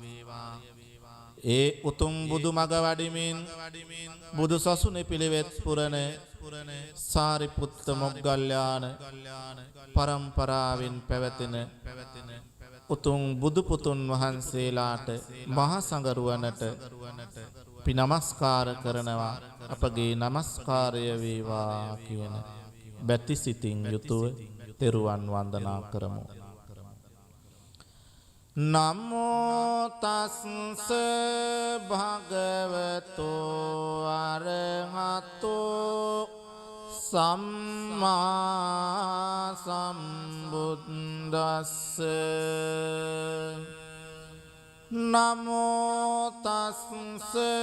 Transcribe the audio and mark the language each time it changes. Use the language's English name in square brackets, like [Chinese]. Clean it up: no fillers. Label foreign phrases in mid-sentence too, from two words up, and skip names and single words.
[Sinhala] ඒ උතුම් බුදු මග වඩිමින් බුදු සසුනේ පිළිවෙත් පුරන සාරිපුත්ත මොග්ගල්ලාන පරම්පරාවෙන් පැවතෙන උතුම් බුදු පුතුන් වහන්සේලාට මහා සංඝරුවනට අපි නමස්කාර කරනවා අපගේ නමස්කාරය වේවා කියන බැති සිතින් යුතුව තෙරුවන් වන්දනා කරමු. [Pali] නමෝ තස්ස භගවතෝ අරහතෝ සම්මා සම්බුද්දස්ස නමෝ තස්ස